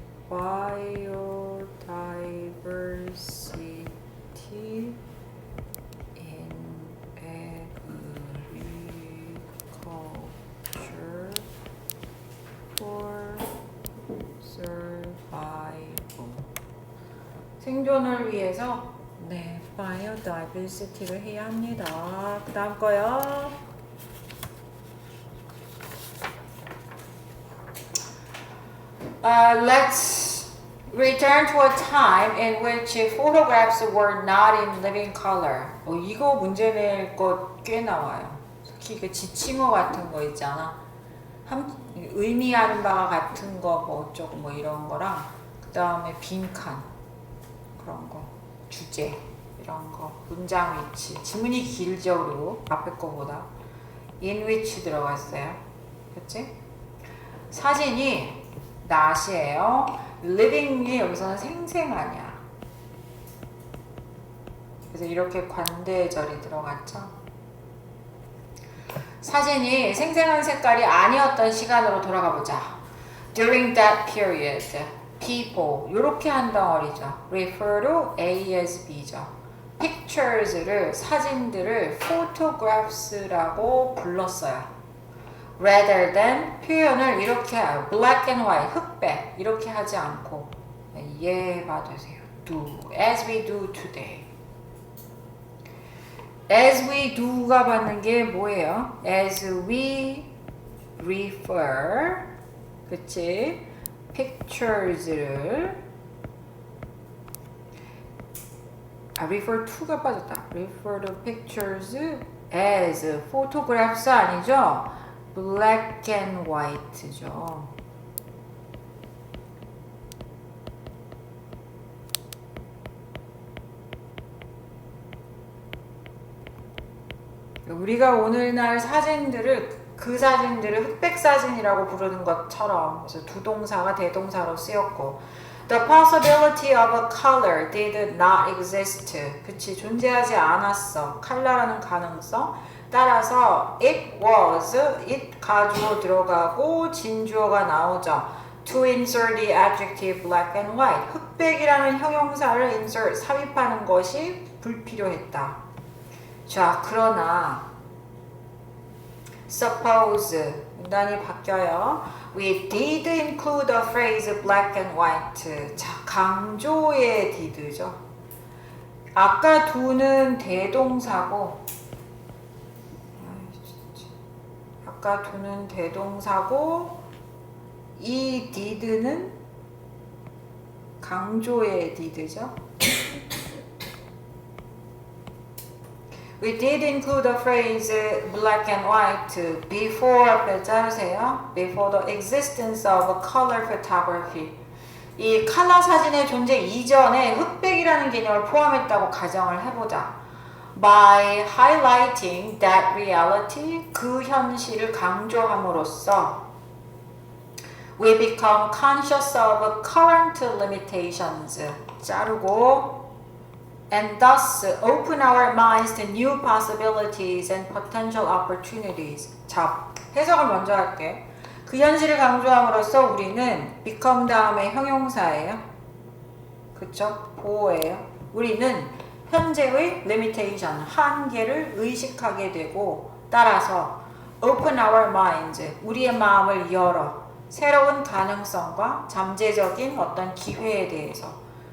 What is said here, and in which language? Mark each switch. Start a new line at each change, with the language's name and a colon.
English: biodiversity in agriculture for survival.
Korean: 생존을 위해서 biodiversity를 해야 합니다. 그 다음 거요.
English: Let's return to a time in which photographs were not in living color.
Korean: 이거 문제 낼 것 꽤 나와요. 특히 그 지칭어 같은 거 있잖아. 의미하는 바가 같은 거 뭐 어쩌고 뭐 이런 거랑 그 다음에 빈칸 그런 거 주제 이런 거 문장 위치 지문이 길죠. 그리고 앞에 거보다 in which 들어갔어요. 그치? 사진이 not이에요. living이 여기서는 생생하냐. 그래서 이렇게 관대절이 들어갔죠. 사진이 생생한 색깔이 아니었던 시간으로 돌아가 보자.
English: During that period, people
Korean: 이렇게 한 덩어리죠.
English: refer to A as B죠.
Korean: pictures를 사진들을 photographs라고 불렀어요. rather than 표현을 이렇게 해요.
English: black and white,
Korean: 흑백 이렇게 하지 않고 이해해봐 주세요.
English: do, as we do today.
Korean: as we do가 받는 게 뭐예요?
English: as we refer, 그치?
Korean: pictures를 refer to가 빠졌다.
English: refer to pictures as photographs 아니죠? black and white죠.
Korean: 우리가 오늘날 사진들을 그 사진들을 흑백 사진이라고 부르는 것처럼 그래서 두 동사가 대동사로 쓰였고
English: The possibility of a color did not exist.
Korean: 그치, 존재하지 않았어. 컬러라는 가능성. 따라서 it was, it 가주어 들어가고 진주어가 나오죠.
English: to insert the adjective black and white.
Korean: 흑백이라는 형용사를 insert, 삽입하는 것이 불필요했다. 자, 그러나 suppose 문단이 바뀌어요.
English: We did include the phrase black and white.
Korean: 자, 강조의 did죠. 아까 do는 대동사고 아까 do는 대동사고 이 did는 강조의 did죠.
English: We did include the phrase black and white before,
Korean: 앞에 자르세요.
English: Before the existence of color photography.
Korean: 이 컬러 사진의 존재 이전에 흑백이라는 개념을 포함했다고 가정을 해보자.
English: By highlighting that reality,
Korean: 그 현실을 강조함으로써
English: we become conscious of current limitations.
Korean: 자르고
English: and thus open our minds to new possibilities and potential opportunities.
Korean: 자, 해석을 먼저 할게. 그 현실을 강조함으로써 우리는 become 다음에 형용사예요. 그쵸? 보호예요. 우리는 현재의 limitation, 한계를 의식하게 되고 따라서
English: open our minds,
Korean: 우리의 마음을 열어 새로운 가능성과 잠재적인 어떤 기회에 대해서.